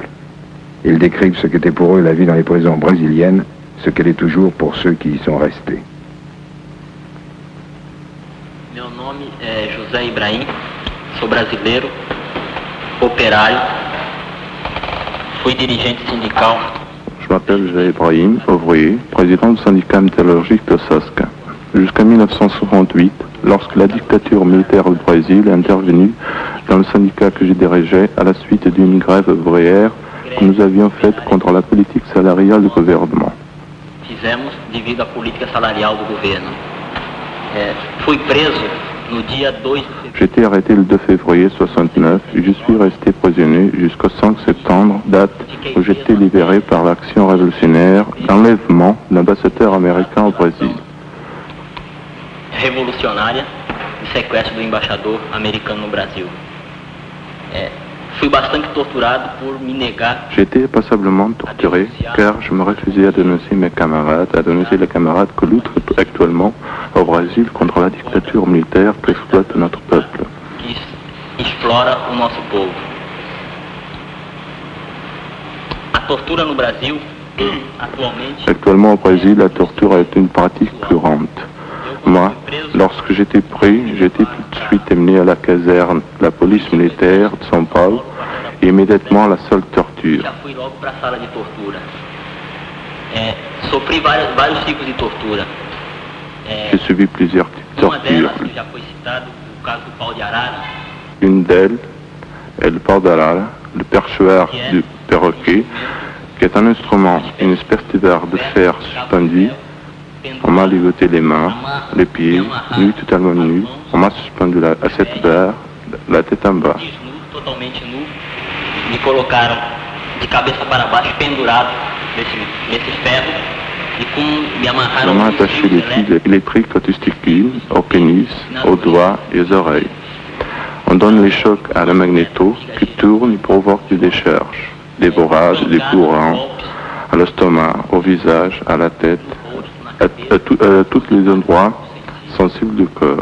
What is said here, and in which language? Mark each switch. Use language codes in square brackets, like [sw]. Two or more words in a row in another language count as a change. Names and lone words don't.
[fr] Ils décrivent ce qu'était pour eux la vie dans les prisons brésiliennes, ce qu'elle est toujours pour ceux qui y sont restés. [pt] Meu nome é José Ibrahim, sou brasileiro, opérario, fui dirigente sindical. [fr] Je m'appelle José Ibrahim, ouvrier, président du syndicat métallurgique de Sasca. Jusqu'en 1968, lorsque la dictature militaire du Brésil est intervenue dans le syndicat que je dirigeais à la suite d'une grève ouvrière que nous avions faite contre la politique salariale du gouvernement. [pt] Fizemos devido à política salarial do governo. Fui preso no dia 2 de fevereiro. [fr] J'ai été arrêté le 2 février 1969 et je suis resté prisonnier jusqu'au 5 septembre, date où j'étais libéré par l'action révolutionnaire d'enlèvement de l'ambassadeur américain au Brésil. [pt] Revolucionária de sequestro do embaixador americano no Brasil. Fui bastante torturado por me negar. [fr] J'ai été passablement torturé car je me refusais à dénoncer mes camarades, à dénoncer les camarades que luttent actuellement au Brésil contre la dictature militaire qui exploite notre peuple. [pt] Que explora o nosso povo. A tortura no Brasil, atualmente. [fr] Actuellement au Brésil, la torture est une pratique courante. Moi, lorsque j'étais pris, j'étais tout de suite emmené à la caserne de la police militaire de São Paulo et immédiatement à la seule torture. [pt] Já fui logo para a sala de tortura. Sofri vários tipos de tortura. [fr] J'ai subi plusieurs types de [pt] Uma delas, [fr] tortures. [pt] que já foi citado, o caso do pau de arara, [fr] Une d'elles est le [pt] pau d'arara, [fr] le perchoir du perroquet, qui est un instrument, une espèce de barre de fer suspendue. On m'a ligoté les mains, les pieds, nu, totalement nu. On m'a suspendu à cette barre, la tête en bas. [pt] nu, totalmente nu, me colocaram de cabeça para baixo, pendurado nesses ferros, e me amarraram [fr] On m'a attaché les fils électriques aux testicules, au pénis, aux doigts et aux oreilles. On donne les chocs à la magnéto qui tourne et provoque des décharges, des bourrages, des courants, à l'estomac, au visage, à la tête, à tous les endroits sensibles du corps.